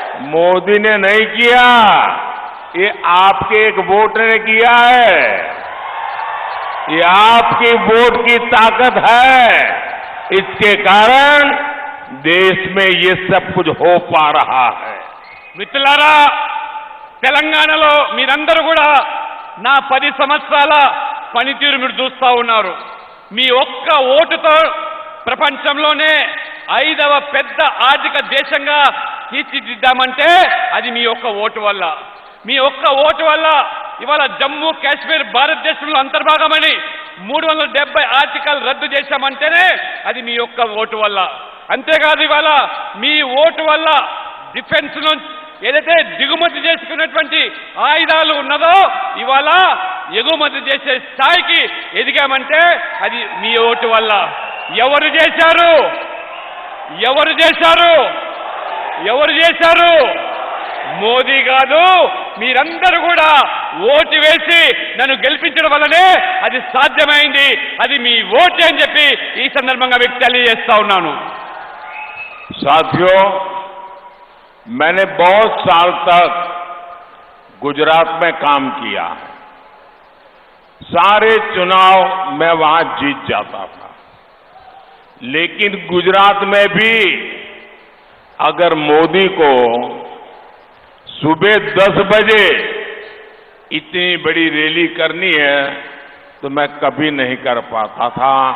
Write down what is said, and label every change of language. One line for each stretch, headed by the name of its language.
Hindi: मोदी ने नहीं किया, ये आपके एक वोट ने किया है। ये आपकी वोट की ताकत है। इसके कारण देश में ये सब कुछ हो पा रहा है।
Telugu: మిత్రులారా, తెలంగాణలో మీరందరూ కూడా నా 10 సంవత్సరాల పనితీరు మీరు చూస్తా ఉన్నారు. మీ ఒక్క ఓటుతో ప్రపంచంలోనే 5వ పెద్ద ఆర్థిక దేశంగా తీర్చిదిద్దామంటే అది మీ ఒక్క ఓటు వల్ల. మీ ఒక్క ఓటు వల్ల ఇవాళ జమ్మూ కాశ్మీర్ భారతదేశంలో అంతర్భాగమని 370 ఆర్టికల్ రద్దు చేశామంటేనే అది మీ ఒక్క ఓటు వల్ల. అంతేకాదు ఇవాళ మీ ఓటు వల్ల డిఫెన్స్ నుంచి ఏదైతే దిగుమతి చేసుకున్నటువంటి ఆయుధాలు ఉన్నదో ఇవాళ ఎగుమతి చేసే స్థాయికి ఎదిగామంటే అది మీ ఓటు వల్ల. ఎవరు చేశారు? ఎవరు చేశారు? ఎవరు చేశారు? మోదీ కాదు, మీరందరూ కూడా ఓటు వేసి నన్ను గెలిపించడం వల్లనే అది సాధ్యమైంది. అది మీ ఓటు అని చెప్పి ఈ సందర్భంగా మీకు తెలియజేస్తా ఉన్నాను.
Hindi: साथियों, मैंने बहुत साल तक गुजरात में काम किया है। सारे चुनाव मैं वहां जीत जाता था, लेकिन गुजरात में भी अगर मोदी को सुबह 10 बजे इतनी बड़ी रैली करनी है तो मैं कभी नहीं कर पाता था।